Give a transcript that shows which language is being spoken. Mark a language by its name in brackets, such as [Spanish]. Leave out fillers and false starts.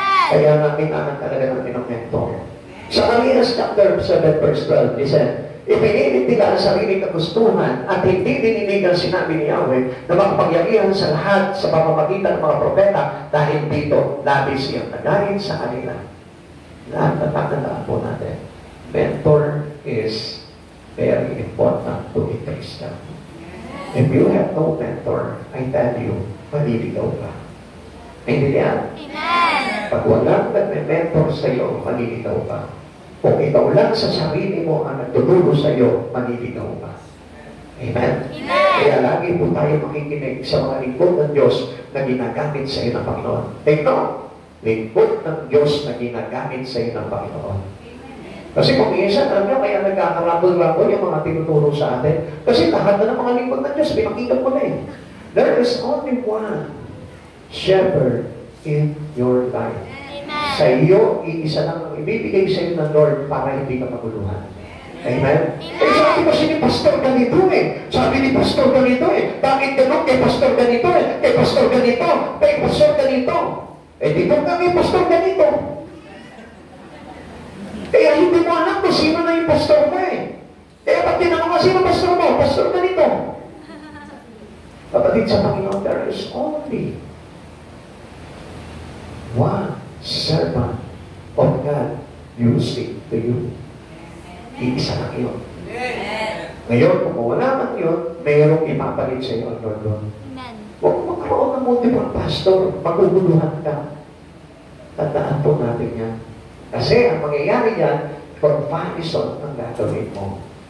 [Filipino] Kaya namin naman talaga natin ang mentor. Sa Kalinas chapter 7 verse 12, listen, ipinilit nila ang sariling kagustuhan at hindi dininig ang sinabi ni Yahweh na makapangyarihan sa lahat sa pamamagitan ng mga propeta dahil dito labis iyang nagalit sa kanila. Lahat natatandaan po natin. [English] Mentor is very important to a Christian. If you have no mentor, I tell you, [Filipino] maliligaw ka. Naintindihan? Pag walang nagme-mentor sa iyo, maliligaw ka. Kung ikaw lang sa sarili mo ang nagtuturo sa iyo, maliligaw ka. Amen? Kaya lagi po tayo makikinig sa mga lingkod ng Diyos na ginagamit sa iyo ng Panginoon. Take note, lingkod ng Diyos na ginagamit sa iyo ng Panginoon. Kasi kung minsan, alam nyo, kaya nagkakarabol-rabol yung mga tinuturo sa atin. Kasi lahat na ng mga lingkod ng Diyos, pinakita ko na eh. [English] There is only one shepherd in your life. Amen. [Filipino] Sa iyo, iisa lang ang ibibigay sa iyo ng Lord para hindi ka maguluhan. Amen? Eh, sabi kasi ni Pastor ganito eh. Sabi ni Pastor ganito eh. Bakit ganun kay Pastor ganito eh? Kay Pastor ganito. Kay Pastor ganito. Eh, dito kami Pastor ganito. Kaya hindi mo alam kung sino na yung Pastor mo eh. Kaya pag tinanong ka, sino Pastor mo? Pastor ganito. Kapatid sa Panginoon, [English] there is only one servant of God you speak to you. [Filipino] Iisa lang yun. Ngayon, kung wala man yun, mayroong ipapalit sa iyo ang Lord doon. Huwag magkaroon ng multiple pastor, maguguluhan ka. Tandaan po natin yan. Kasi ang mangyayari yan, comparison ang gagawin mo.